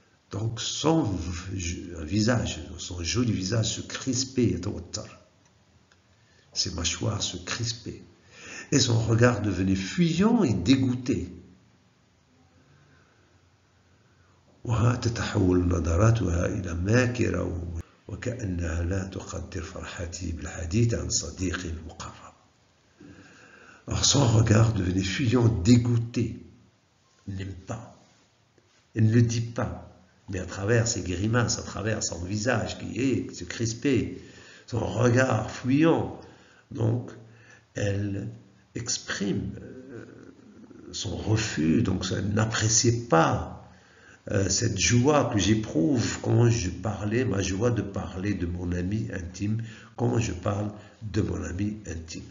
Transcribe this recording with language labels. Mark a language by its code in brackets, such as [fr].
[fr] Donc son visage, son joli visage se crispait, ses mâchoires se crispaient, et son regard devenait fuyant et dégoûté. [ar] تتحول نظراتها إلى ماكرة وكأنها لا تقدر فرحتي بالحديث عن صديقي المقرب. [fr] Alors son regard devenait fuyant, dégoûté. Il n'aime pas. Il ne le dit pas. Mais à travers ses grimaces, à travers son visage qui se crispait, son regard fuyant, donc elle exprime son refus, donc elle n'appréciait pas cette joie que j'éprouve quand je parlais, ma joie de parler de mon ami intime, quand je parle de mon ami intime.